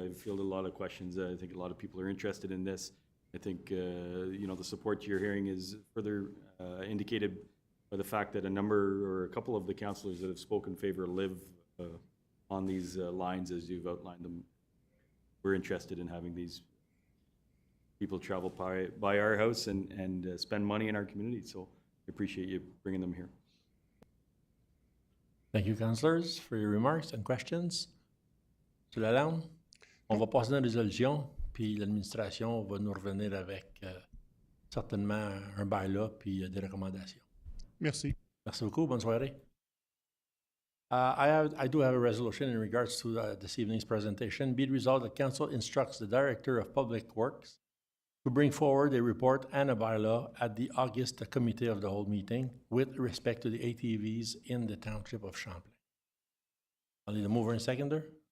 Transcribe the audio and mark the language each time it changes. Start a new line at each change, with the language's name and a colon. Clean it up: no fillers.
English: I've fielded a lot of questions. I think a lot of people are interested in this. I think, the support you're hearing is further indicated by the fact that a number or a couple of the councillors that have spoken in favor live on these lines as you've outlined them. We're interested in having these people travel by our house and spend money in our community. So I appreciate you bringing them here. Thank you, councillors, for your remarks and questions.
French: Sur la langue, on va passer dans la résolution, puis l'administration va nous revenir avec certainement un bylaw puis des recommandations. Merci. Merci beaucoup. Bonne soirée.
English: I do have a resolution in regards to this evening's presentation. Be it resolved that Council instructs the Director of Public Works to bring forward a report and a bylaw at the August Committee of the Whole meeting with respect to the ATVs in the Township of Champlain. I'll need a mover and seconder.